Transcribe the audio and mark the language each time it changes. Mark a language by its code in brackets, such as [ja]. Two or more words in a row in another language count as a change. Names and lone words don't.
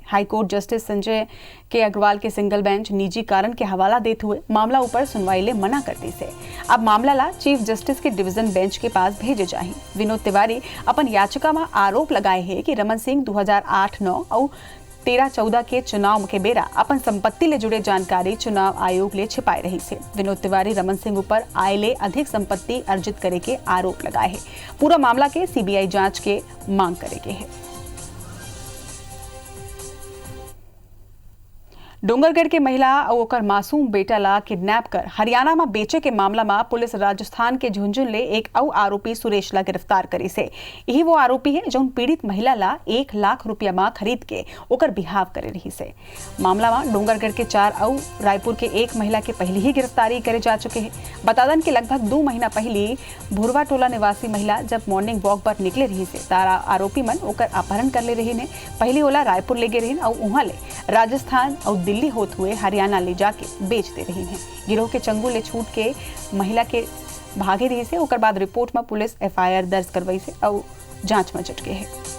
[hne] हाईकोर्ट जस्टिस संजय के अग्रवाल के सिंगल बेंच निजी कारण के हवाला देते हुए मामला ऊपर सुनवाई ले मना करते से अब मामला ला चीफ जस्टिस के डिवीजन बेंच के पास भेजे जाए। विनोद तिवारी अपन याचिका में आरोप लगाए है कि रमन सिंह 2008-9 और 13-14 के चुनाव के बेरा अपन संपत्ति ले जुड़े जानकारी चुनाव आयोग ले छिपाए रही से। विनोद तिवारी रमन सिंह ऊपर आय ले अधिक संपत्ति अर्जित करे के आरोप लगाए है। पूरा मामला के सीबीआई जांच के मांग करेगे है। डोंगरगढ़ के महिला और ओकर मासूम बेटा ला किडनैप कर हरियाणा में बेचे के मामला में पुलिस राजस्थान के झुंझुन ले एक और आरोपी सुरेश ला गिरफ्तार करी से। यही वो आरोपी है जो पीड़ित महिला ला 1 लाख रुपया में खरीद के ओकर बिहाव करे रही से। मामला में डोंगरगढ़ के 4 और रायपुर के 1 महिला के पहले ही गिरफ्तारी करे जा चुके हैं। बतादन के लगभग 2 महीना पहले भुरवा टोला निवासी महिला जब मॉर्निंग वॉक पर निकले रही से तारा आरोपी मन ओकर अपहरण कर ले रही ने। पहले ओला रायपुर ले गए रही और वहां ले राजस्थान और दिल्ली होते हुए हरियाणा ले जाके बेच दे रही हैं। गिरोह के चंगुल ले छूट के महिला के भागे रही से ओकर बाद रिपोर्ट में पुलिस एफआईआर दर्ज करवाई से और जांच में जुट गए है।